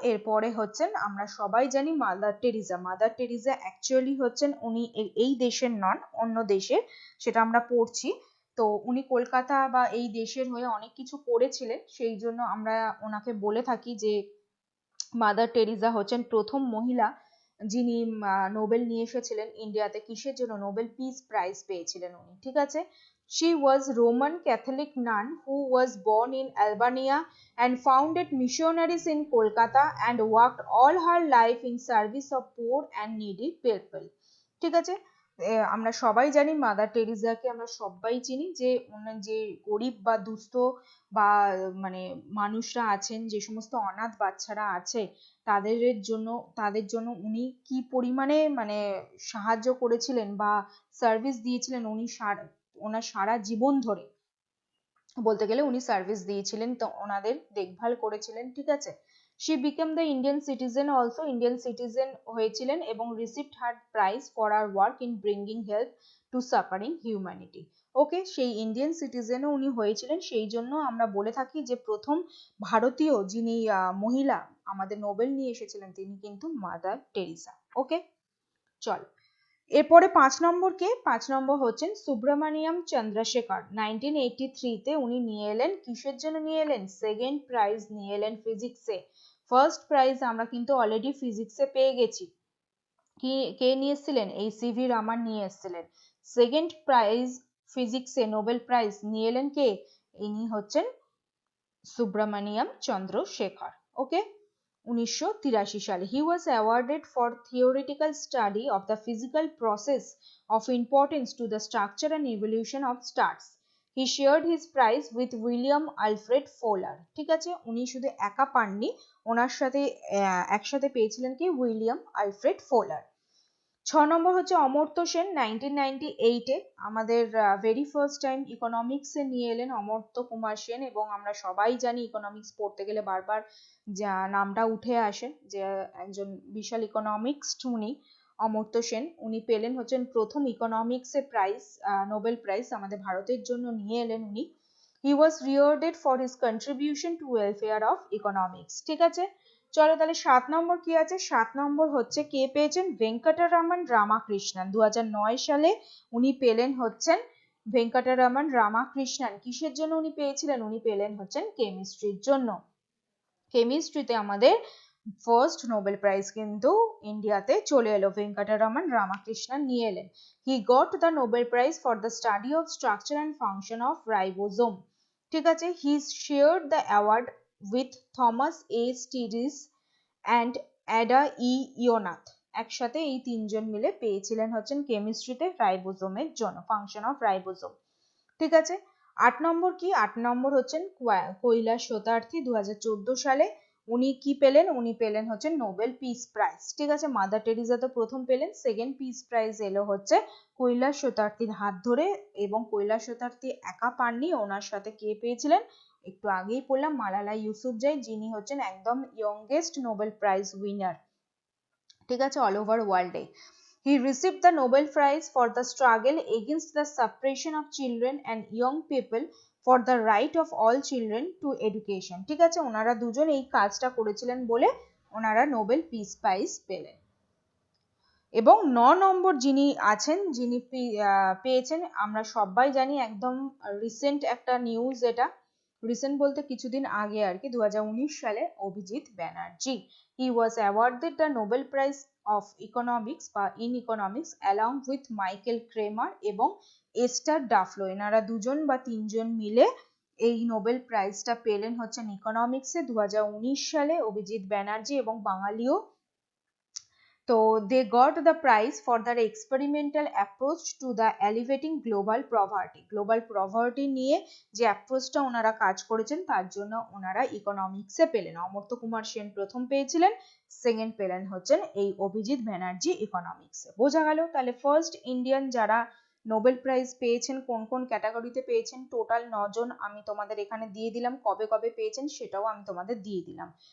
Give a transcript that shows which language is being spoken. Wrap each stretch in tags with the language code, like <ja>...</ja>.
<bn>এরপরে হচ্ছেন আমরা সবাই জানি mother Teresa. Mother Teresa actually হচ্ছেন উনি এই দেশের নন, অন্য দেশের, সেটা আমরা পড়ছি। তো উনি কলকাতা বা এই দেশের হয়ে অনেক কিছু করেছিলেন, সেই জন্য আমরা ওনাকে বলে থাকি যে মাদার টেরিজা হচ্ছেন প্রথম মহিলা যিনি নোবেল নিয়ে এসেছিলেন ইন্ডিয়াতে। কিসের জন্য? নোবেল পিস প্রাইজ পেয়েছিলেন উনি। ঠিক আছে,</bn> <en>she was Roman Catholic nun who was born in Albania and founded missionaries in Kolkata and worked all her life in service of poor and needy people.</en> <bn>ঠিক আছে, আমরা সবাই জানি মাদার টেরিজাকে, আমরা সবাই চিনি যে ওনার যে গরিব বা দুস্থ বা মানে মানুষরা আছেন, যে সমস্ত অনাথ বাচ্চারা আছে, তাদের জন্য উনি কি পরিমাণে মানে সাহায্য করেছিলেন বা সার্ভিস দিয়েছিলেন। ওনার সারা জীবন ধরে বলতে গেলে উনি সার্ভিস দিয়েছিলেন, তো ওনাদের দেখভাল করেছিলেন। ঠিক আছে,</bn> <en>she became the Indian citizen also,</en> <bn>Indian citizen হয়েছিলেন এবং</bn> <en>received her prize for her work in bringing help to suffering humanity.</en> <bn>ওকে, সেই ইন্ডিয়ান সিটিজেনও উনি হয়েছিলেন, সেই জন্য আমরা বলে থাকি যে প্রথম ভারতীয় যিনি মহিলা আমাদের নোবেল নিয়ে এসেছিলেন তিনি কিন্তু মাদার টেরিজা। ওকে, চল এরপরে 5 নম্বর কে? 5 নম্বর হচ্ছেন সুব্রমণিয়াম চন্দ্রশেখর। 1983 তে উনি নিয়ে এলেন, কিসের জন্য নিয়ে এলেন? সেকেন্ড প্রাইজ নিয়ে এলেন ফিজিক্সে। ফার্স্ট প্রাইজ আমরা কিন্তু অলরেডি ফিজিক্সে পেয়ে গেছি। কে নিয়ে এসেছিলেন? এই সিভি রামান নিয়ে এসেছিলেন। সেকেন্ড প্রাইজ ফিজিক্সে নোবেল প্রাইজ নিয়ে এলেন কে? ইনি হচ্ছেন সুব্রমণিয়াম চন্দ্রশেখর। ওকে, 1983 সালে</bn> <en>he was awarded for theoretical study of the physical process of importance to the structure and evolution of stars. He shared his prize with William Alfred Fowler.</en> <bn>ঠিক আছে, উনি শুধু একা পাননি, ওনার সাথে একসাথে পেয়েছিলেন কি? William Alfred ফোলার। 6 নম্বর হচ্ছে অমর্ত্য সেন। 1998 আমাদের ভেরি ফার্স্ট টাইম ইকোনমিক্সে নিয়ে এলেন অমর্ত্য কুমার সেন, এবং আমরা সবাই জানি ইকোনমিক্স পড়তে গেলে বারবার যা নামটা উঠে আসে, যে একজন বিশাল ইকোনমিক্সট উনি অমর্ত্য সেন। উনি পেলেন হচ্ছেন প্রথম ইকোনমিক্সে প্রাইজ, নোবেল প্রাইজ আমাদের ভারতের জন্য নিয়ে এলেন উনি।</bn> <en>He was rewarded for his contribution to welfare of economics.</en> <bn>ঠিক আছে, চলো তাহলে 7 নম্বর কি আছে? 7 নম্বর হচ্ছে কে পেয়েছেন? ভেঙ্কটরামন রামাকৃষ্ণন। 2009 সালে উনি পেলেন হচ্ছেন ভেঙ্কটরামন রামাকৃষ্ণন। কিসের জন্য উনি পেয়েছিলেন? উনি পেলেন হচ্ছেন কেমিস্ট্রির জন্য। কেমিস্ট্রিতে আমাদের ফার্স্ট নোবেল প্রাইজ কিন্তু ইন্ডিয়াতে চলে এলো, ভেঙ্কটরামন রামাকৃষ্ণন নিয়ে এলেন।</bn> <en>He got the Nobel prize for the study of structure and function of ribosome.</en> <bn>ঠিক আছে,</bn> <en>He shared the award with Thomas A. Stiglitz and Ada E. Yonath.</en> <bn>একসাথে এই তিনজন মিলে পেয়েছিলেন হচ্ছেন কেমিস্ট্রিতে রাইবোজোমের জন্য, ফাংশন অফ রাইবোজোম। ঠিক আছে, 8 নম্বর কি, 8 নম্বর হচ্ছেন কৈলাস সত্যার্থী 2014 সালে। উনি কি পেলেন, উনি পেলেন হচ্ছে নোবেল পিস প্রাইজ। ঠিক আছে, মাদার টেরিজা তো প্রথম পেলেন, সেকেন্ড পিস প্রাইজ এলো হচ্ছে কৈলাস সত্যার্থীর হাত ধরে, এবং কৈলাস সত্যার্থী একা পাননি, ওনার সাথে কে পেয়েছিলেন একটু আগেই পড়লাম, মালালা ইউসুফজাই, যিনি হচ্ছেন একদম ইয়ংগেস্ট নোবেল প্রাইজ উইনার। ঠিক আছে,</bn> <en>All over ওয়ার্ল্ডে। He received the Nobel Prize for the struggle against the suppression of children and young people for the right of all children to education.</en> <bn>ঠিক আছে, ওনারা দুজন এই কাজটা করেছিলেন বলে ওনারা নোবেল পিস প্রাইজ পেলেন। এবং 9 নম্বর যিনি আছেন, যিনি পেয়েছেন, আমরা সবাই জানি, একদম রিসেন্ট একটা নিউজ, এটা রিসেন্ট বলতে কিছুদিন আগে আর কি, 2019 সালে Abhijit Banerjee.</bn> <en>He was awarded the Nobel Prize of Economics</en> <bn>বা</bn> <en>in Economics along with Michael Kramer</en> <bn>এবং</bn> <en>Esther Duflo.</en> <bn>এনারা দুজন বা তিনজন মিলে এই নোবেল প্রাইজটা পেলেন হচ্ছেন ইকোনমিক্সে 2019 সালে অভিজিৎ ব্যানার্জি এবং বাঙালিও। তো</bn> <en>they got the prize for their experimental approach to the elevating global poverty.</en> <bn>Global poverty নিয়ে যে অ্যাপ্রোচটা ওনারা কাজ করেছেন তার জন্য ওনারা ইকোনমিক্সে পেলেন। অমর্ত্য কুমার সেন প্রথম পেয়েছিলেন, সেকেন্ড পেলেন হচ্ছেন এই অভিজিৎ ব্যানার্জি ইকোনমিক্সে। বোঝা গেল তাহলে ফার্স্ট ইন্ডিয়ান যারা নোবেল প্রাইজ পেয়েছেন, কোন কোন ক্যাটাগরিতে পেয়েছেন, টোটাল 9 জন আমি তোমাদের এখানে দিয়ে দিলাম, কবে কবে পেয়েছেন সেটাও আমি তোমাদের দিয়ে দিলাম।</bn>